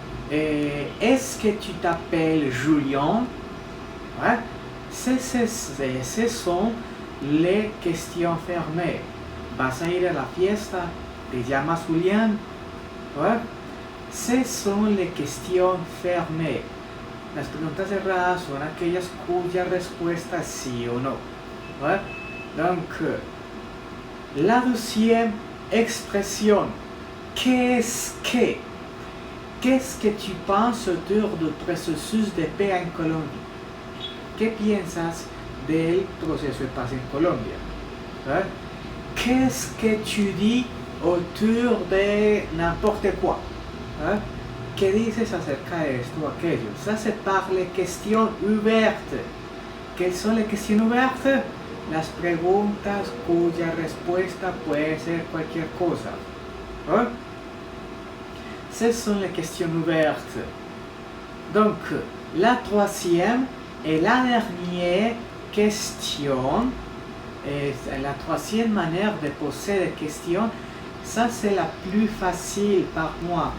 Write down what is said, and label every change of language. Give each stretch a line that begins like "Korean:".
French: Est-ce que tu t'appelles Julien? Ouais. Ce sont les questions fermées.
Spanish: ¿Vas a ir a la fiesta? ¿Te llamas Julián? Ouais.
French: Ce sont les questions fermées.
Spanish: Las preguntas cerradas son aquellas cuya respuesta es sí o no.
French: Ouais? Donc, la deuxième expression, qu'est-ce que? Qu'est-ce que tu penses autour du processus de paix en Colombie?
Spanish: ¿Qué piensas del proceso de paz en Colombia?
French: Ouais? Qu'est-ce que tu dis autour de n'importe quoi? Hein?
Spanish: ¿Qué dices acerca de esto o aquello?
French: Ça c'est par les questions ouvertes. ¿Quelles sont les questions ouvertes?
Spanish: Las preguntas cuya respuesta puede ser cualquier cosa.
French: Hein? Ce sont les questions ouvertes. Donc, la troisième et la dernière question, et la troisième manière de poser des questions, ça c'est la plus facile par moi.